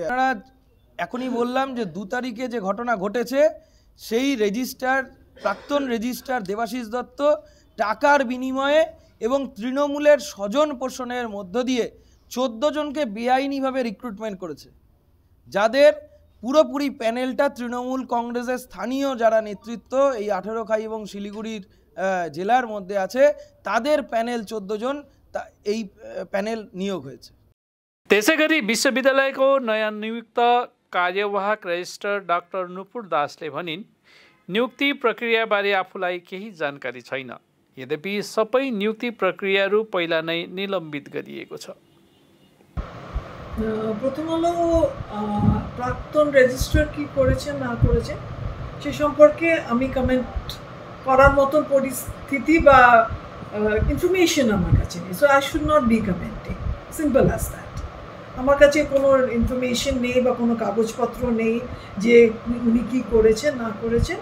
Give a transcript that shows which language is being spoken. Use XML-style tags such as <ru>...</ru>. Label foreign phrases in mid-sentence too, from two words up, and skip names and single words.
<bn>আপনারা এখনই বললাম যে 2 তারিখে যে ঘটনা ঘটেছে, সেই রেজিস্ট্রার, প্রাক্তন রেজিস্ট্রার দেবাশিস দত্ত টাকার বিনিময়ে এবং তৃণমূলের স্বজন পোষণের মধ্য দিয়ে 14 জনকে বেআইনিভাবে রিক্রুটমেন্ট করেছে, যাদের পুরোপুরি প্যানেলটা তৃণমূল কংগ্রেসের স্থানীয় যারা নেতৃত্ব এই 18 খাই এবং শিলিগুড়ির জেলার মধ্যে আছে, তাদের প্যানেल 14 জন এই প্যানেल नियोग হয়েছে।</bn> <ne>त्यसैगरी विश्वविद्यालयको नयाँ नियुक्त कार्यवाहक रेजिस्ट्रार डाक्टर नुपुर दासले भनिन्, नियुक्ति प्रक्रियाबारे आफूलाई केही जानकारी छैन। यद्यपि सबै नियुक्ति प्रक्रियाहरू पहिला नै निलम्बित गरिएको छ।</ne> <bn>প্রথম হলো প্রাক্তন রেজিস্ট্রার কি করেছেন না করেছেন সে সম্পর্কে আমি কমেন্ট করার মতো পরিস্থিতি বা ইনফরমেশন আমার কাছে নেই।</bn> <en>So I should not be commenting, simple as that.</en> <bn>আমার কাছে কোনো ইনফরমেশন নেই বা কোনো কাগজপত্র নেই যে উনি কী করেছেন না করেছেন।</bn>